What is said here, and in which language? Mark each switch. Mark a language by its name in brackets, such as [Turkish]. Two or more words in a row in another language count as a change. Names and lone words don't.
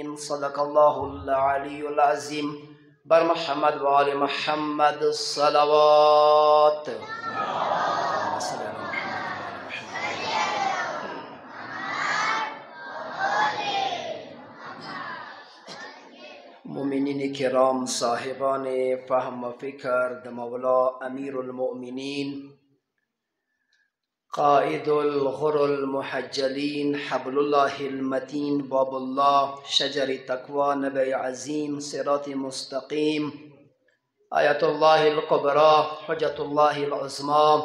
[Arabic] صدق الله العلي العظيم. [Persian] بر محمد و آل محمد صلوات. [Urdu] مومنین کرام، صاحبان فہم و فکر، د مولا امیر المومنین [Arabic] قائد الغر المحجلين حبل الله المتين باب الله شجرة التقوى نبأ عظيم صراط مستقيم آية الله الكبرى حجة الله العظمى